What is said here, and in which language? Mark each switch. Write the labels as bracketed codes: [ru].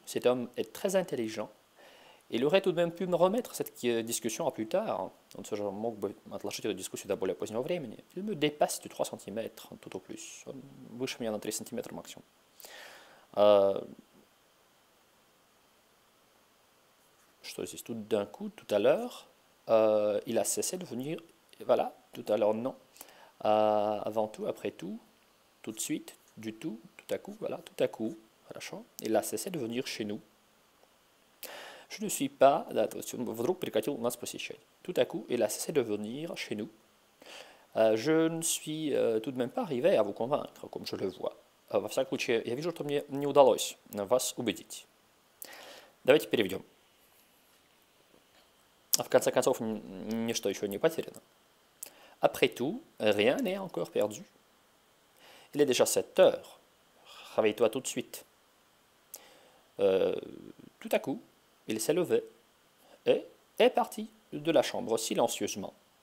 [fr] Cet homme est très intelligent. Il aurait tout de même pu me remettre cette discussion à plus tard. [ru] Он все же мог бы отложить эту дискуссию до более позднего времени. [fr] Il me dépasse de 3 cm, tout au plus. [ru] Он выше меня на 3 см максимум. Что здесь? [fr] Tout d'un coup, tout à l'heure, il a cessé de venir. Voilà, tout à l'heure, non. Avant tout, après tout, tout de suite, du tout à coup, voilà, tout à coup. [ru] Хорошо. [fr] Il a cessé de venir chez nous. Je ne suis pas, [ru] да, то есть он вдруг прекратил нас посещать. [fr] Tout à coup, il a cessé de venir chez nous. Je ne suis tout de même pas arrivé à vous convaincre, comme je le vois. [ru] Во всяком случае, я вижу, что мне не удалось вас убедить. Давайте переведем. В конце концов, ничто еще не потеряно. [fr] Après tout, rien n'est encore perdu. Il est déjà 7 heures. Réveille-toi tout de suite. Tout à coup, il s'est levé et est parti de la chambre silencieusement.